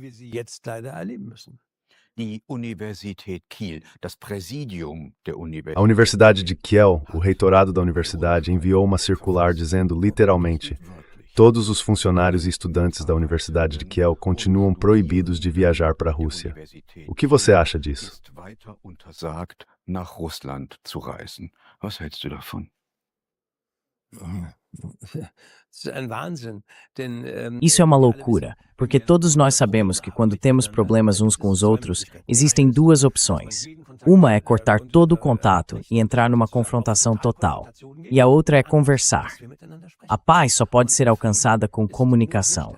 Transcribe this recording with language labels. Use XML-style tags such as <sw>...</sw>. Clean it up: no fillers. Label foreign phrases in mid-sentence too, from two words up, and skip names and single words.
<pt>A Universidade de Kiel, o reitorado da universidade, enviou uma circular dizendo literalmente: todos os funcionários e estudantes da Universidade de Kiel continuam proibidos de viajar para a Rússia. O que você acha disso?</pt> <de>Nach Russland zu reisen. Was hältst du davon?</de> <pt>Isso é uma loucura, porque todos nós sabemos que quando temos problemas uns com os outros, existem duas opções. Uma é cortar todo o contato e entrar numa confrontação total, e a outra é conversar. A paz só pode ser alcançada com comunicação.</pt>